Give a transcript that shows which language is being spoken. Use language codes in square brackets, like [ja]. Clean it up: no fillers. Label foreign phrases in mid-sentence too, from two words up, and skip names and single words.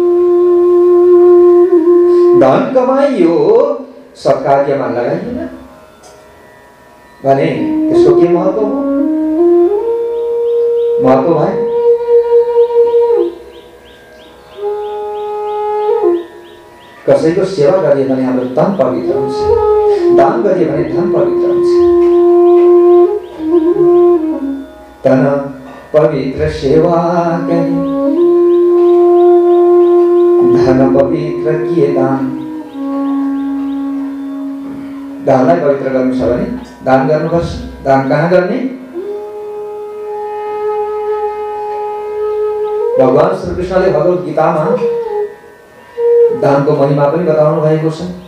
[ne] धन कमाइयो, सत्कार्यमा लगाइएन भने त्यसको के महत्व हो? महत्व भएन। कसैको सेवा गरिए भने हाम्रो तन पवित्र हुन्छ, दान गरिए भने धन पवित्र हुन्छ। [hi] तन पवित्र सेवा करी, धन पवित्र किए दान। [ne] दानलाई पवित्र गर्नु छ भने दान गर्नुपर्छ। दान कहाँ गर्ने? भगवान श्री कृष्णले भगवत गीतामा दानको महिमा पनि बताउनु भएको छ।